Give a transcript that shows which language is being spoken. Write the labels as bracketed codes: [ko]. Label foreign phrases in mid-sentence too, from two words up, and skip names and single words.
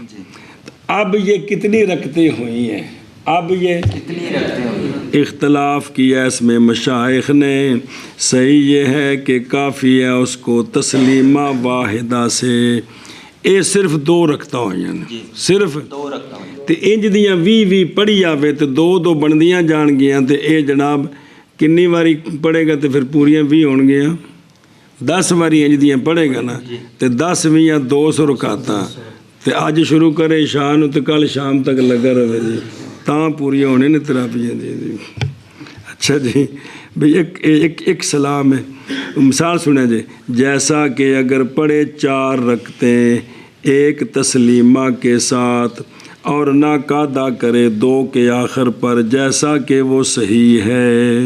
[ur] اب یہ کتنی رکعتیں ہوئی ہیں؟ اب یہ کتنی رکعتیں ہوئی؟ اختلاف کیا اس میں مشائخ نے، صحیح یہ ہے کہ کافی ہے اس کو تسلیمہ واحدہ سے، [pa] اے صرف 2 رکعتاں ہوئی ہیں، صرف [ur] 2 رکعتیں ہوئی، [pa] تے انج دیاں 20 پڑھی آوے تے 2 بندیاں جان گیاں، تے اے جناب کنی واری پڑھے گا تے پھر پوریاں 20 ہون گیاں، 10 واری انج دیاں پڑھے گا نا، تے 10 ویاں 200 رکعتاں، تے اج شروع کرے عشاء نو تے کل شام تک لگا رہے جی، تاں پوری ہونے نے تراویح جی۔ [ur] اچھا جی بھئی ایک سلام ہے، مثال سنیں جی، جیسا کہ اگر پڑھے 4 رکعتیں 1 تسلیمہ کے ساتھ اور نہ قاعدہ کرے 2 کے آخر پر، جیسا کہ وہ صحیح ہے۔